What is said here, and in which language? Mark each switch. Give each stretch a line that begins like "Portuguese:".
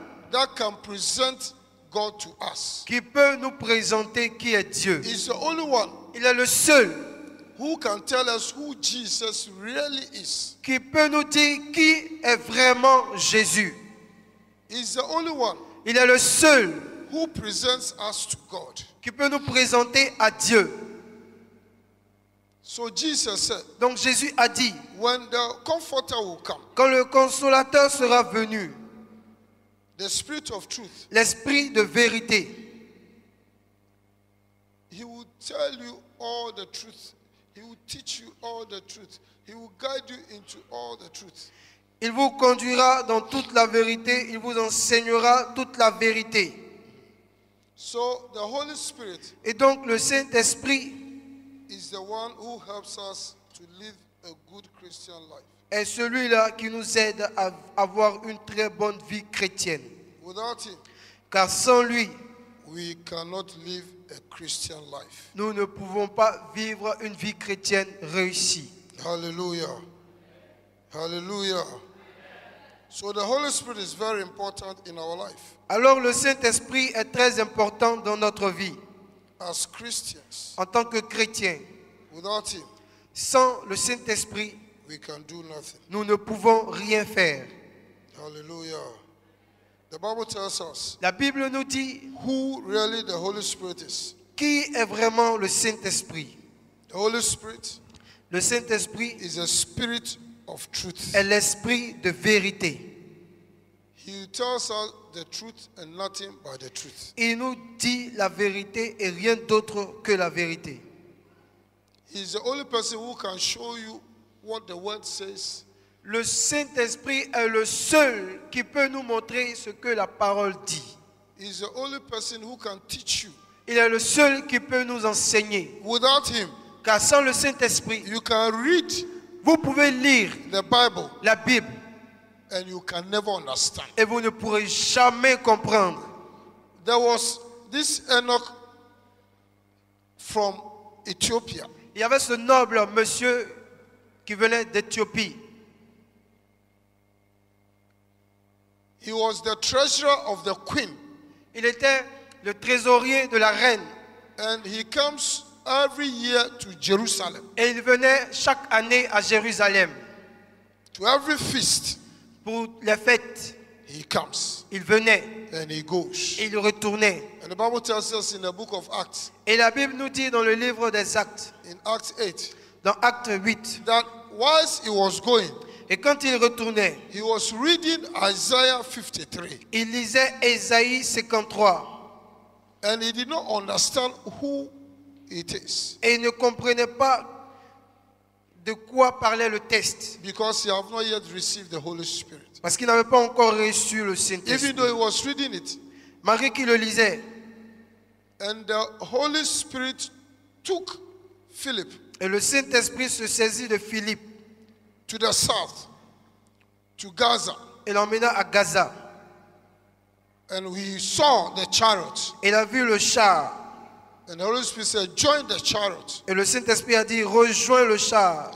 English: that can present God to us.
French: qui peut nous présenter qui est Dieu.
English: He's the only one
French: Il est le seul
English: who can tell us who Jesus really is.
French: qui peut nous dire qui est vraiment Jésus.
English: He's the only one
French: Il est le seul
English: who presents us to God.
French: qui peut nous présenter à Dieu.
English: So Jesus said,
French: Donc Jésus a dit,
English: when the comforter will come,
French: quand le consolateur sera venu,
English: the Spirit of truth,
French: l'esprit de vérité,
English: he will tell you all the truth. He will teach you all the truth. He will guide you into all the truth.
French: il vous conduira dans toute la vérité, il vous enseignera toute la vérité.
English: So the Holy Spirit
French: Et donc le Saint-Esprit
English: is the one who helps us to live a good Christian life.
French: est celui-là qui nous aide à avoir une très bonne vie chrétienne.
English: Without him,
French: Car sans lui,
English: we cannot live a Christian life.
French: nous ne pouvons pas vivre une vie chrétienne réussie.
English: Hallelujah. Hallelujah. So the Holy Spirit is very important in our life.
French: Alors le Saint-Esprit est très important dans notre vie
English: As Christians,
French: en tant que chrétiens.
English: without him,
French: Sans le Saint-Esprit,
English: we can do nothing.
French: nous ne pouvons rien faire.
English: Hallelujah. The Bible tells us
French: La Bible nous dit
English: who really the Holy Spirit is.
French: qui est vraiment le Saint-Esprit.
English: The Holy Spirit
French: Le Saint-Esprit
English: is a spirit of truth.
French: est l'esprit de vérité.
English: He tells us the truth and nothing but the truth.
French: Il nous dit la vérité et rien d'autre que la vérité.
English: He's the only person who can show you what the word says.
French: Le Saint-Esprit est le seul qui peut nous montrer ce que la parole dit.
English: He's the only person who can teach you.
French: Il est le seul qui peut nous enseigner.
English: Without him,
French: Car sans le Saint-Esprit,
English: you can read
French: vous pouvez lire
English: the Bible
French: la Bible
English: and you can never understand.
French: et vous ne pourrez jamais comprendre.
English: There was this Enoch from Ethiopia.
French: Il y avait ce noble monsieur qui venait d'Éthiopie.
English: He was the treasurer of the queen,
French: Il était le trésorier de la reine.
English: and he comes every year to Jerusalem.
French: Et il venait chaque année à Jérusalem
English: To every feast,
French: pour les fêtes.
English: he comes
French: Il venait
English: and he goes.
French: et il retournait.
English: And the Bible tells us in the book of Acts,
French: Et la Bible nous dit dans le livre des Actes,
English: in Acts 8,
French: dans Acte 8,
English: that whilst he was going,
French: et quand il retournait,
English: he was reading Isaiah 53.
French: il lisait Ésaïe 53
English: And he did not understand who it is,
French: et il ne comprenait pas de quoi parlait le texte
English: because he have not yet received the Holy Spirit.
French: parce qu'il n'avait pas encore reçu le
English: Even
French: Saint-Esprit.
English: though he was reading it,
French: Marie qui le lisait,
English: and the Holy Spirit took Philip
French: et le Saint-Esprit se saisit de Philippe
English: to the south, to Gaza,
French: et l'emmena à Gaza.
English: and we saw the chariot.
French: Il a vu le char
English: And the Holy Spirit said, join the chariot.
French: et le Saint-Esprit a dit rejoins le char.